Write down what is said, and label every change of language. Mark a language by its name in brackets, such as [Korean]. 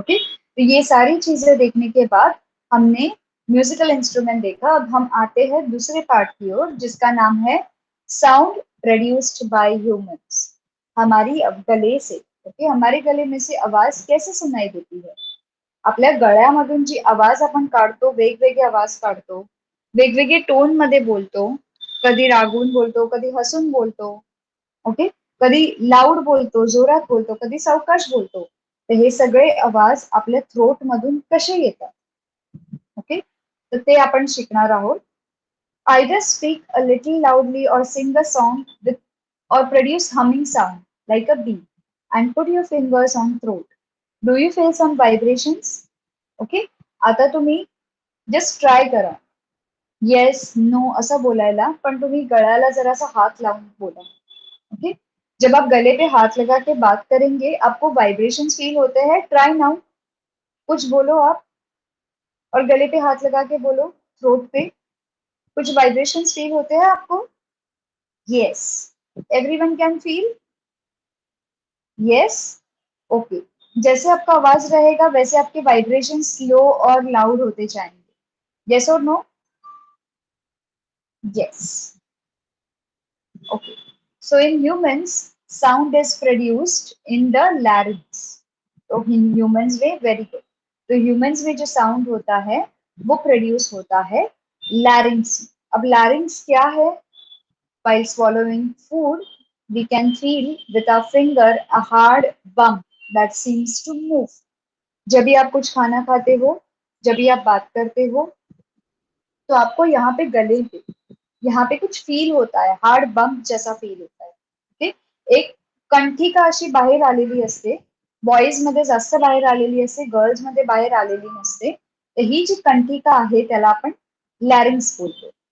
[Hindi] Okay, तो ये सारी चीजें देखने के बाद हमने म्यूजिकल इंस्ट्रूमेंट देखा. अब हम आते हैं दूसरे पार्ट की ओर, जिसका नाम है साउंड प्रोड्यूस्ड बाय ह्यूमंस. हमारी अब गले से, ओके, हमारे गले में से आवाज कैसे सुनाई देती है. [Marathi] आपल्या गळ्यामधून जी आवाज आपण काढतो, वेगवेगळे आवाज काढतो, वेगवेगळे टोन मध्ये बोलतो, कधी रागून बोलतो, कधी हसून बोलतो. ओके, कधी लाऊड बोलतो, जोरात बोलतो, कधी सावकाश बोलतो. तर हे सगळे आवाज आपल्या थ्रोट मधून कसे येतात. ओके, तर ते आपण शिकणार आहोत. [English] Either speak a little loudly or sing a song with or produce humming sound like a bee and put your fingers on throat. Do you feel some vibrations? [Marathi] Okay, आता तुम्ही जस्ट ट्राय करा yes no असं बोलायला, पण तुम्ही गळ्याला जरासा हाथ लाऊन बोला. [Hindi] ओके, जब आप गले पे हाथ लगा के बात करेंगे आपको वाइब्रेशंस फील होते हैं. ट्राई नाउ, कुछ बोलो आप और गले पे हाथ लगा के बोलो, थ्रोट पे. कुछ वाइब्रेशंस फील होते हैं, आपको? [English] Yes, everyone can feel. [Hindi] Yes, okay. जैसे आपका आवाज रहेगा वैसे आपके वाइब्रेशन स्लो और लाउड होते जाएंगे। यस और no? [English] Yes, okay. So in humans sound is produced in the larynx. [Hindi] तो ह्यूमंस में, वेरी गुड। तो ह्यूमंस में जो साउंड होता है वो प्रोड्यूस होता है लैरिंक्स। अब लैरिंक्स क्या है? [English] While swallowing food, we can feel with our finger a hard bump that seems to move. [Hindi] जब भी आप कुछ खाना खाते हो, जब भी आप बात करते हो, तो आपको यहाँ पे गले पे, यहाँ पे कुछ फील होता है, हार्ड बम्प जैसा फील होता है. [English] Okay. [Marathi] एक कंठी का अशी बाहेर आलेली असते. बॉईज मध्ये जास्त बाहेर आलेली असते, गर्ल्स मध्ये बाहेर आलेली नसते. तर ही जी कंठिका आहे त्याला आपण लॅरिंग्स बोलतो.